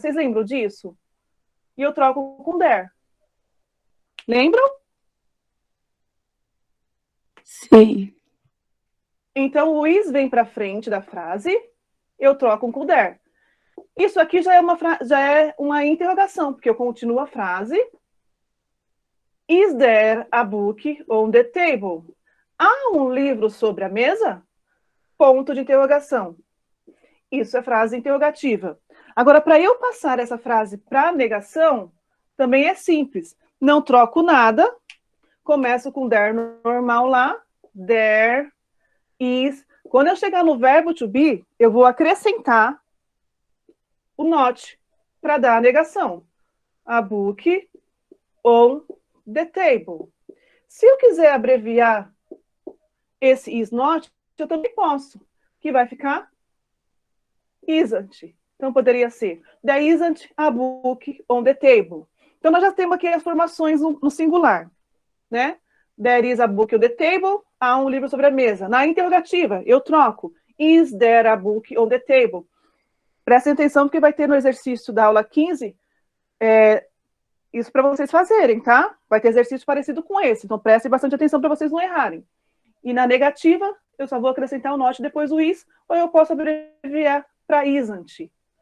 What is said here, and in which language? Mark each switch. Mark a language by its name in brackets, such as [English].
[Portuguese] Vocês lembram disso? E eu troco com there. Lembram? Sim. Então, o is vem para frente da frase, eu troco com there. Isso aqui já é uma interrogação, porque eu continuo a frase. [English] Is there a book on the table? [Portuguese] Há um livro sobre a mesa? Ponto de interrogação. Isso é frase interrogativa. Agora, para eu passar essa frase para negação, também é simples. Não troco nada, começo com there normal lá, [English] there is. [Portuguese] Quando eu chegar no verbo to be, eu vou acrescentar o not para dar a negação. [English] A book on the table. [Portuguese] Se eu quiser abreviar esse is not, eu também posso, que vai ficar isn't. Então, poderia ser [English] there isn't a book on the table. [Portuguese] Então, nós já temos aqui as formações no singular, né? [English] There is a book on the table. [Portuguese] Há um livro sobre a mesa. Na interrogativa, eu troco. [English] Is there a book on the table? [Portuguese] Prestem atenção, porque vai ter no exercício da aula 15 isso para vocês fazerem, tá? Vai ter exercício parecido com esse. Então, prestem bastante atenção para vocês não errarem. E na negativa, eu só vou acrescentar o not depois do is, ou eu posso abreviar para isn't.